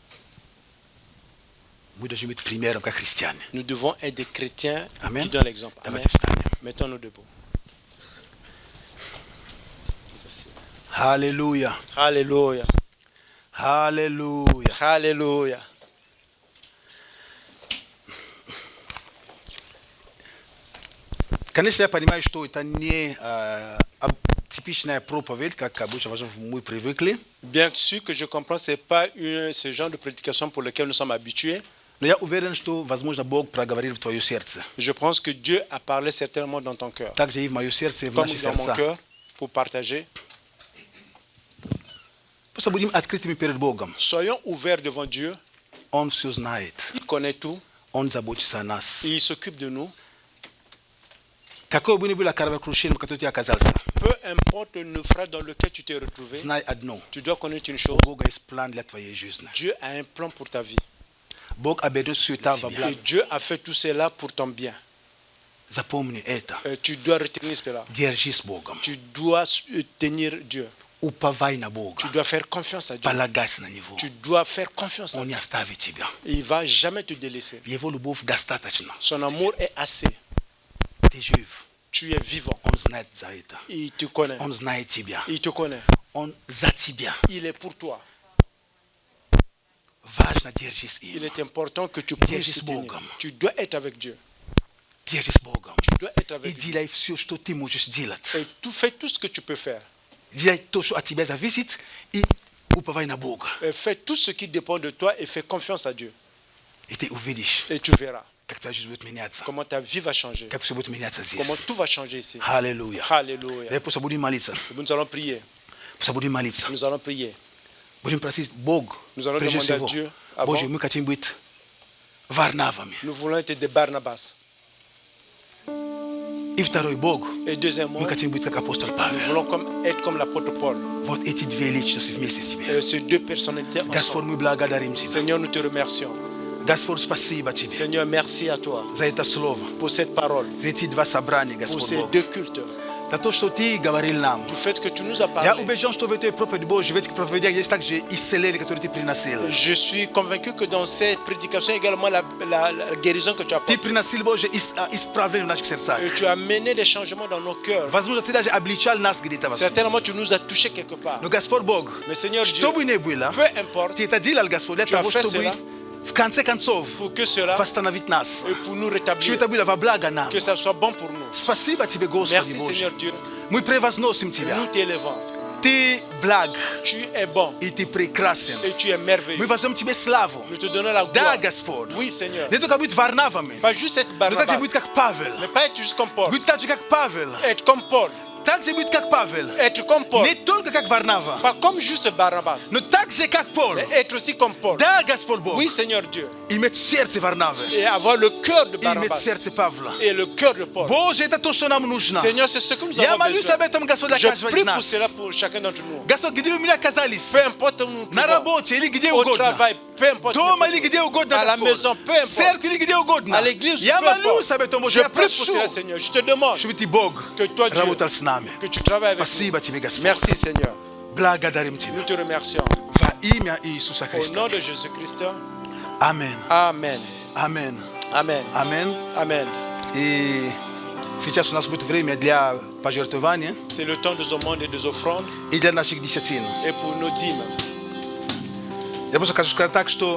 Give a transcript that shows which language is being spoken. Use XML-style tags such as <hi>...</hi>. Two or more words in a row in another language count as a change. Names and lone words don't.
<fr>Nous devons être des chrétiens qui donnent l'exemple. Amen. Mettons-nous debout. Alléluia. Alléluia. Alléluia. Alléluia.</fr> <ru>Конечно, я понимаю, что это не типичная проповедь, как обычно мы привыкли.</ru> <fr>Bien sûr que je comprends, ce n'est pas ce genre de prédication pour lequel nous sommes habitués.</fr> <ru>Но я уверен, что, возможно, Бог проговорил в твое сердце.</ru> <fr>Je pense que Dieu a parlé certainement dans ton cœur.</fr> <ru>Также и в мое сердце, и в</ru> <fr>Comme</fr> <ru>наши</ru> <fr>dans mon</fr> <ru>сердца.</ru> <fr>cœur, pour partager.</fr> <ru>Просто будем открытыми перед Богом.</ru> <fr>Soyons ouverts devant Dieu.</fr> <ru>Он все знает.</ru> <fr>Il connaît tout.</fr> <ru>Он заботится о нас.</ru> <fr>Il s'occupe de nous.</fr> <ru>Какое бы ни было кораблекрушение, в котором ты оказался,</ru> <fr>Peu importe le naufrage dans lequel tu t'es retrouvé,</fr> <ru>знай одно.</ru> <fr>tu dois connaître une chose.</fr> <ru>У Бога есть план для твоей жизни.</ru> <fr>Dieu a un plan pour ta vie.</fr> <ru>Бог оберет все это во благо.</ru> <fr>Et Dieu a fait tout cela pour ton bien.</fr> <ru>Запомни это.</ru> <fr>Tu dois retenir cela.</fr> <ru>Держись с Богом.</ru> <fr>Tu dois tenir Dieu.</fr> <ru>Уповай на Бога.</ru> <fr>Tu dois faire confiance à Dieu.</fr> <ru>Полагайся на Него.</ru> <fr>Tu dois faire confiance à</fr> <ru>Он не</ru> <fr>Dieu.</fr> <ru>оставит тебя.</ru> <fr>Il ne va jamais te délaisser.</fr> <ru>Его любовь достаточно.</ru> <fr>Son amour est assez.</fr> <ru>Ты жив.</ru> <fr>Tu es vivant.</fr> <ru>Он знает за это.</ru> <fr>Il te connaît.</fr> <ru>Он знает тебя.</ru> <fr>Il te connaît.</fr> <ru>Он за тебя.</ru> <fr>Il est pour toi.</fr> <ru>Важно держись</ru> <fr>Il</fr> <ru>им.</ru> <fr>est important que tu puisses</fr> <ru>Держись с</ru> <fr>te tenir.</fr> <ru>Богом.</ru> <fr>Tu dois être avec Dieu.</fr> <ru>Держись с Богом.</ru> <fr>Tu dois être</fr> <ru>И</ru> <fr>avec Dieu.</fr> <ru>делай все, что ты можешь делать.</ru> <fr>Et tu fais tout ce que tu peux faire.</fr> <ru>Делай то, что от тебя зависит, и уповай на Бога.</ru> <fr>Et fais tout ce qui dépend de toi et fais confiance à Dieu.</fr> <ru>И ты увидишь,</ru> <fr>Et tu verras</fr> <ru>как твоя жизнь будет меняться.</ru> <fr>comment ta vie va changer.</fr> <ru>Как все будет меняться</ru> <fr>Comment</fr> <ru>здесь.</ru> <fr>tout va changer ici.</fr> <ru>Аллилуйя.</ru> <fr>Alléluia.</fr> <ru>Давай просто будем молиться.</ru> <fr>Nous allons prier.</fr> <ru>Просто будем молиться.</ru> <fr>Nous allons prier.</fr> <ru>Будем просить Бог,</ru> <fr>Nous allons</fr> <ru>прежде</ru> <fr>demander à</fr> <ru>всего,</ru> <fr>Dieu avant.</fr> <ru>Боже, мы хотим быть Варнавами.</ru> <fr>Nous voulons être des Barnabas.</fr> <ru>И второй Бог,</ru> <fr>Et deuxièmement,</fr> <ru>мы хотим быть как апостол</ru> <fr>nous</fr> <ru>Павел.</ru> <fr>voulons être comme l'apôtre Paul.</fr> <ru>Вот эти две личности вместе с тебе.</ru> <fr>Ces deux personnalités</fr> <ru>Господь,</ru> <fr>ensemble.</fr> <ru>мы благодарим Тебя.</ru> <fr>Seigneur, nous te remercions.</fr> <ru>Господь, спасибо Тебе</ru> <fr>Seigneur, merci à toi</fr> <ru>за это слово,</ru> <fr>pour cette parole,</fr> <ru>за эти два собрания,</ru> <fr>pour</fr> <ru>Господь</ru> <fr>ces</fr> <ru>Бог.</ru> <fr>deux cultes,</fr> <ru>За то, что Ты говорил нам.</ru> <fr>du fait que tu nous as</fr> <ru>Я</ru> <fr>parlé.</fr> <ru>убежден, что в этой проповеди Божьей, в этих проповедях есть также исцеление, которое Ты приносил.</ru> <fr>Je suis convaincu que dans cette prédication également la guérison que tu as</fr> <ru>Ты</ru> <fr>apportée.</fr> <ru>приносил, Боже, исправление в наших сердцах.</ru> <fr>Et tu as mené des changements dans nos cœurs.</fr> <ru>Возможно, Ты даже обличал нас где-то.</ru> <fr>Certainement, tu nous as touchés quelque part.</fr> <ru>Но Господь Бог,</ru> <fr>Mais Seigneur Dieu,</fr> <ru>что бы ни было,</ru> <fr>peu importe,</fr> <ru>Ты это делал, Господь, для</ru> <fr>Tu as</fr> <ru>того,</ru> <fr>fait</fr> <ru>чтобы</ru> <fr>cela.</fr> <ru>в конце концов</ru> <fr>pour que cela</fr> <ru>восстановить нас.</ru> <fr>et pour nous</fr> <ru>Чтобы</ru> <fr>rétablir,</fr> <ru>это было во благо нам.</ru> <fr>que ça soit bon pour nous.</fr> <ru>Спасибо Тебе, Господи</ru> <fr>Merci</fr> <ru>Боже.</ru> <fr>Seigneur Dieu,</fr> <ru>Мы превозносим Тебя.</ru> <fr>nous t'élevons.</fr> <ru>Ты благ,</ru> <fr>Tu es bon</fr> <ru>и Ты прекрасен.</ru> <fr>et tu es</fr> <ru>Мы</ru> <fr>merveilleux.</fr> <ru>воздаем Тебе славу.</ru> <fr>Nous te donnons la</fr> <ru>Да,</ru> <fr>gloire.</fr> <ru>Господь.</ru> <fr>Oui Seigneur.</fr> <ru>Не только быть Варнавами,</ru> <fr>Pas juste être</fr> <ru>но</ru> <fr>Barnabas,</fr> <ru>также быть как Павел.</ru> <fr>mais pas être juste comme Paul.</fr> <ru>Быть так же, как Павел.</ru> <fr>Être comme Paul.</fr> <ru>Также быть как Павел.</ru> <fr>Être comme Paul.</fr> <ru>Не только как Варнава,</ru> <fr>Pas comme juste Barnabas,</fr> <ru>но так же, как Пол.</ru> <fr>mais être aussi comme Paul.</fr> <ru>Да, Господь Бог.</ru> <fr>Oui Seigneur Dieu.</fr> <ru>Иметь сердце Варнавы.</ru> <fr>Et avoir le cœur de</fr> <ru>И иметь</ru> <fr>Barnabas</fr> <ru>сердце Павла.</ru> <fr>et le cœur de Paul.</fr> <ru>Боже, это то, что нам нужно.</ru> <fr>Seigneur, c'est ce que nous</fr> <ru>Я</ru> <fr>avons</fr> <ru>молюсь</ru> <fr>besoin.</fr> <ru>об этом, Господь, для</ru> <fr>Je</fr> <ru>каждого из</ru> <fr>prie pour</fr> <ru>нас.</ru> <fr>cela pour chacun d'entre nous.</fr> <ru>Господь, где вы меня оказались?</ru> <fr>Peu importe où nous nous</fr> <ru>На</ru> <fr>trouvons,</fr> <ru>работе или где</ru> <fr>au</fr> <ru>угодно.</ru> <fr>travail, peu importe,</fr> <ru>Дома или где угодно,</ru> <fr>à la</fr> <ru>Господь.</ru> <fr>maison, peu</fr> <ru>В</ru> <fr>importe,</fr> <ru>церкви или где угодно.</ru> <fr>à l'église,</fr> <ru>Я</ru> <fr>peu importe.</fr> <ru>молюсь об этом, Боже.</ru> <fr>Je</fr> <ru>Я</ru> <fr>prie pour</fr> <ru>прошу,</ru> <fr>cela, Seigneur. Je te demande</fr> <ru>чтобы Ты, Бог,</ru> <fr>que toi, Dieu,</fr> <ru>работал с нами.</ru> <fr>que tu travailles avec nous.</fr> <ru>Спасибо Тебе, Господь.</ru> <fr>Merci, Seigneur.</fr> <ru>Благодарим Тебя.</ru> <fr>Nous te remercions.</fr> <ru>Во имя Иисуса</ru> <fr>Au</fr> <ru>Христа.</ru> <fr>nom de Jésus-Christ.</fr> <ru>Аминь.</ru> <fr>Amen.</fr> <ru>Аминь.</ru> <fr>Amen.</fr> <ru>Аминь.</ru> <fr>Amen.</fr> <ru>И сейчас у нас будет время для пожертвования</ru> <fr>C'est le temps des омонdes et des offrandes</fr> <ru>и для наших десятин.</ru> <fr>et pour nos dîmes.</fr> <ru>Я просто хочу сказать так, что</ru>